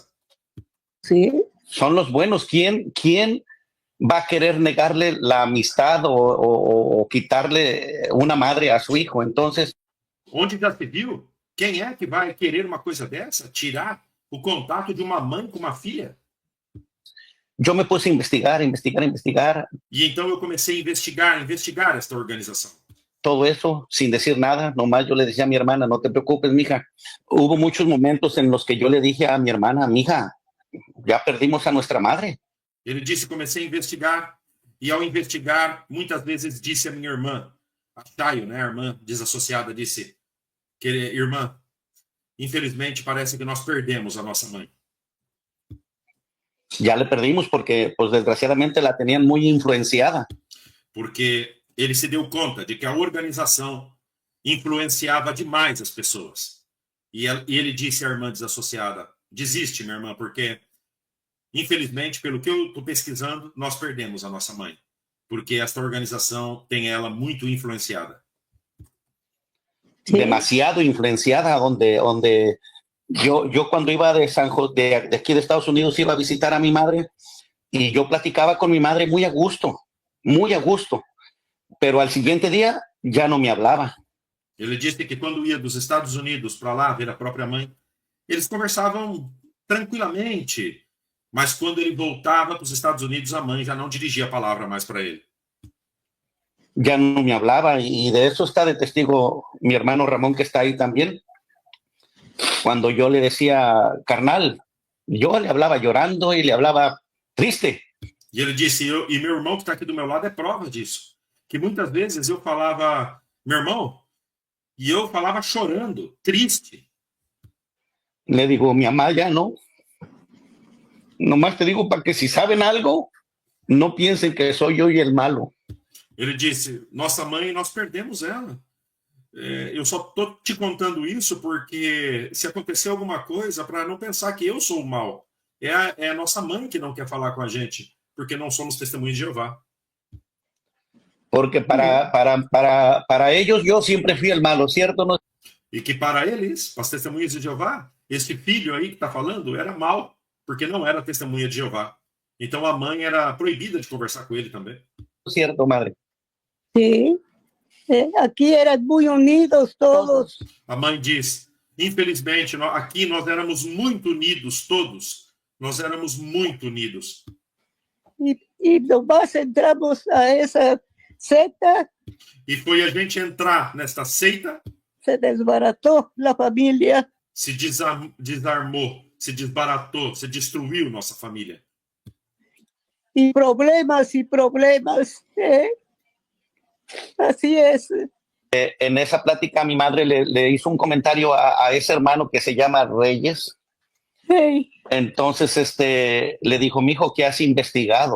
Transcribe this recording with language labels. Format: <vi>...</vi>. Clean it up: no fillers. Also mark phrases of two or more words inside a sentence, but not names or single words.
<es>Sí. Son los buenos. ¿Quién va a querer negarle la amistad o quitarle una madre a su hijo? Entonces,</es> <pt>Onde já se viu? Quem é que vai querer uma coisa dessa? Tirar o contato de uma mãe com uma filha?</pt> <es>yo me puse a investigar.</es> <pt>E então eu comecei a investigar esta organização.</pt> <es>Todo eso sin decir nada, nomás yo le decía a mi hermana, no te preocupes, mija. Hubo muchos momentos en los que yo le dije a mi hermana, mija, ya perdimos a nuestra madre.</es> <pt>Ele disse: comecei a investigar, e ao investigar, muitas vezes disse a minha irmã, a Chayo, né, a irmã desassociada, disse: que, irmã, infelizmente parece que nós perdemos a nossa mãe.</pt> <es>Ya le perdimos porque, pues, desgraciadamente la tenían muy influenciada.</es> <pt>Porque ele se deu conta de que a organização influenciava demais as pessoas. E ele disse à irmã desassociada: desiste, minha irmã, porque, infelizmente, pelo que eu estou pesquisando, nós perdemos a nossa mãe. Porque esta organização tem ela muito influenciada.</pt> <es>Sí. Demasiado influenciada, donde yo cuando iba de aquí de Estados Unidos iba a visitar a mi madre y yo platicaba con mi madre muy a gusto, pero al siguiente día ya no me hablaba.</es> <pt>Ele disse que quando ia dos Estados Unidos para lá ver a própria mãe, eles conversavam tranquilamente, mas quando ele voltava para os Estados Unidos, a mãe já não dirigia a palavra mais para ele.</pt> <es>Ya no me hablaba y de eso está de testigo mi hermano Ramón, que está ahí también. Cuando yo le decía, carnal, yo le hablaba llorando y le hablaba triste.</es> <pt>E ele disse: e meu irmão que está aqui do meu lado é prova disso, que muitas vezes eu falava, meu irmão, e eu falava chorando, triste.</pt> <es>Le digo, mi mamá ya no. Nomás te digo para que si saben algo, no piensen que soy yo y el malo.</es> <pt>Ele disse: nossa mãe, nós perdemos ela. Eu só estou te contando isso porque se acontecer alguma coisa, para não pensar que eu sou o mal. É a nossa mãe que não quer falar com a gente, porque não somos testemunhas de Jeová.</pt> <es>Porque para ellos yo siempre fui el malo, ¿cierto? ¿No?</es> <pt>E que para eles, para as testemunhas de Jeová, esse filho aí que está falando era mal, porque não era testemunha de Jeová. Então a mãe era proibida de conversar com ele também.</pt> <es>¿Cierto, madre? Sí. Aquí eran muy unidos todos.</es> <pt>A mãe diz: infelizmente, aqui nós éramos muito unidos todos. Nós éramos muito unidos.</pt> <es>Y nomás entramos a esa secta,</es> <pt>E foi a gente entrar nesta seita,</pt> <es>se desbarató la familia.</es> <pt>se desarmou, se desbaratou, se destruiu nossa família.</pt> <es>Y problemas. Así es. En esa plática mi madre le hizo un comentario a ese hermano que se llama Reyes. Hey, Entonces le dijo, mijo, ¿qué has investigado?</es>